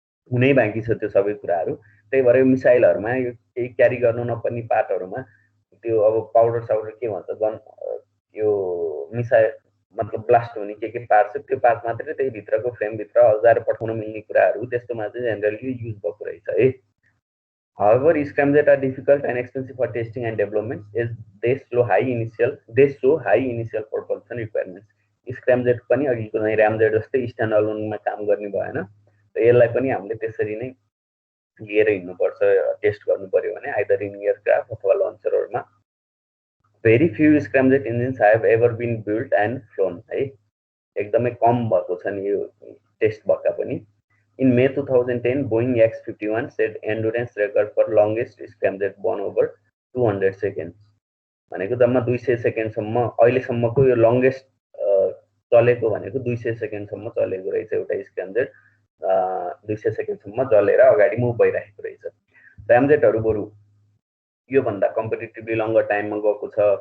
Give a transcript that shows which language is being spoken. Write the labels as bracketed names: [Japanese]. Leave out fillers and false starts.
[Nepali] हुनै बाँकी छ त्यो सबै कुराहरु त्यही भएर यो मिसाइलहरुमा यो केही क्यारी गर्नु नपर्ने पार्टहरुमा त्यो अब पाउडर साउडर के भन्छ गन यो मिसाइल मतलब ब्लास्ट हुने के पार्ट छ त्यो पार्ट मात्रै त्यही भित्रको फ्रेम भित्र अल्झाएर पठाउन मिल्ने कुराहरु त्यस्तोमा चाहिँ जेनरली युज भएको रहेछ है. [English] However, scramjet are difficult and expensive for testing and development as they show high initial propulsion requirements. [Nepali] Scramjet पनि अघिको चाहिँ ramjet जस्तै स्ट्यान्ड अलोनमा काम गर्ने भएन र यसलाई पनि हामीले त्यसरी नै लिएर हिँड्नु पर्छ टेस्ट गर्नु पर्यो भने आइदर इन एयरक्राफ्ट अथवा लन्चरहरुमा. [English] Very few scramjet engines have ever been built and flown [Nepali] है एकदमै कम भएको छ नि यो टेस्ट भएका पनि. [English] In May 2010, Boeing X-51 set endurance record for longest scramjet borne over 200 seconds. [Nepali] भनेको जम्मा 200 सेकेन्डसम्म अहिलेसम्मको यो लंगेस्ट चलेको भनेको 200 सेकेन्डसम्म चलेको रहेछ एउटा स्क्रामजेट 200 सेकेन्डसम्म चलेर अगाडि मुभ भइरहेको रहेछ. र्यामजेटहरु बरु यो भन्दा कम्पेटिटिभली लंगर टाइममा गएको छ.